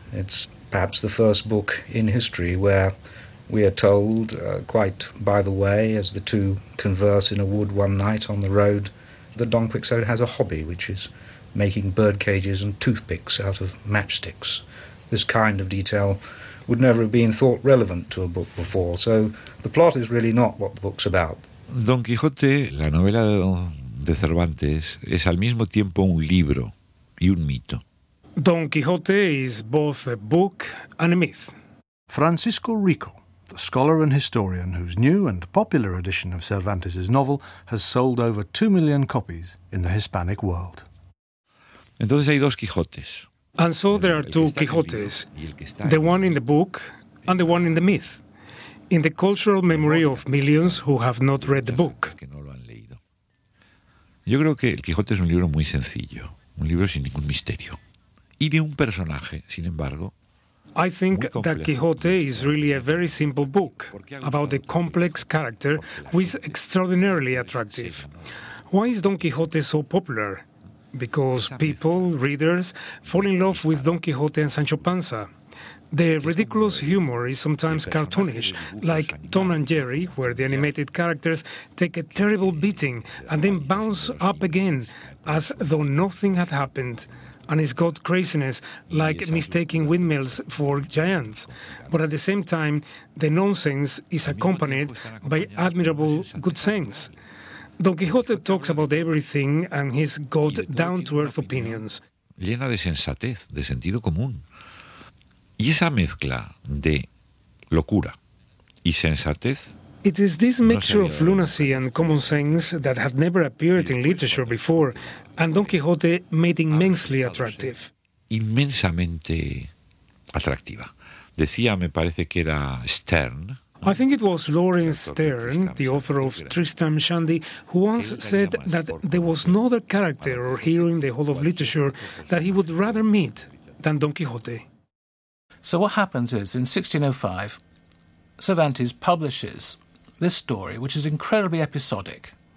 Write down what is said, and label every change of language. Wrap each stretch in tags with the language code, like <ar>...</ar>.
<en>It's perhaps the first book in history where we are told quite by the way, as the two converse in a wood one night on the road, that Don Quixote has a hobby, which is making birdcages and toothpicks out of matchsticks. This kind of detail would never have been thought relevant to a book before, so the plot is really not what the book's about.</en> <es>Don Quixote, la novela de Cervantes, es al mismo tiempo un libro y un mito.</es> <en>Don Quixote is both a book and a myth. Francisco Rico, the scholar and historian whose new and popular edition of Cervantes' novel has sold over 2 million copies in the Hispanic world.</en> <es>Entonces hay dos Quijotes.</es> <en>And so there are two Quijotes, the one in the book and the one in the myth, in the cultural memory of millions who have not read the book.</en> <es>Yo creo que el Quijote es un libro muy sencillo, un libro sin ningún misterio. y de un personaje, sin embargo.</es> <en>I think that Quijote is really a very simple book about a complex character who is extraordinarily attractive. Why is Don Quijote so popular? Because people, readers, fall in love with Don Quijote and Sancho Panza. The ridiculous humor is sometimes cartoonish, like Tom and Jerry, where the animated characters take a terrible beating and then bounce up again as though nothing had happened. And it's got craziness, like mistaking windmills for giants. But at the same time, the nonsense is accompanied by admirable good sense. Don Quijote talks about everything and he's got down-to-earth opinions.</en> <es>Llena de sensatez, de sentido común. Y esa mezcla de locura y sensatez.</es> <en>It is this mixture of lunacy and common sense that had never appeared in literature before, and Don Quijote made immensely attractive.</en> <es>Inmensamente atractiva. Decía, me parece que era Stern.</es> <en>I think it was Lawrence Stern, the author of Tristram Shandy, who once said that there was no other character or hero in the whole of literature that he would rather meet than Don Quijote. So what happens is, in 1605, Cervantes publishes this story, which is incredibly episodic.</en>